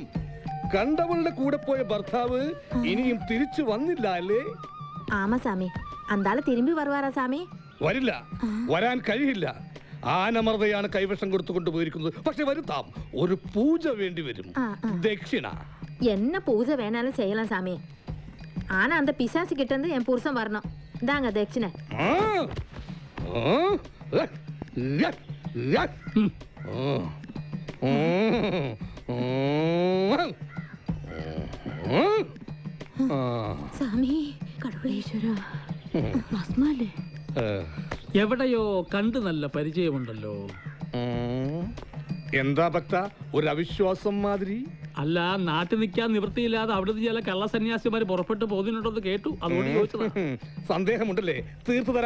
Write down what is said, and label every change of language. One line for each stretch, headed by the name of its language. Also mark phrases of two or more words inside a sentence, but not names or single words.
Malayalam: കണ്ടവളുടെ കൂടെ പോയ ഭർത്താവ് ഇനിയും തിരിച്ചു വന്നില്ല അല്ലേ?
Tamil: ஆமா சாமி, அந்தாள் திரும்பி வருவாரா சாமி?
Malayalam: വരില്ല, വരാൻ കഴിയില്ല. ആനമർദ്ദയാണ് കൈവശം കൊടുത്തുകൊണ്ട് പോയിരിക്കുന്നത്. പക്ഷെ വരുത്താം, ഒരു പൂജ വേണ്ടി വരും. ദക്ഷിണ.
Tamil: என்ன பூஜை வேணாலும் செய்யலாம் சாமி. ஆனா அந்த பிசாசு கிட்ட இருந்து என் புருஷன் வரணும். இந்தாங்க தட்சிணை. சாமி, கடவுளேശ്വരാ,
Malayalam: ഭസ്മല്ലേ? എവിടെയോ കണ്ടു നല്ല പരിചയമുണ്ടല്ലോ. എന്താ ഭക്ത, ഒരു അവിശ്വാസം മാതിരി? അല്ല, നാട്ടിൽ നിൽക്കാൻ നിവൃത്തിയില്ലാതെ അവിടുത്തെ ചില കള്ളസന്യാസിമാര് പുറപ്പെട്ടു പോകുന്നുണ്ടെന്ന് കേട്ടു, അതുകൊണ്ട് ചോദിച്ചതാ. സന്ദേഹമുണ്ടല്ലേ? തീർത്തു തരാം.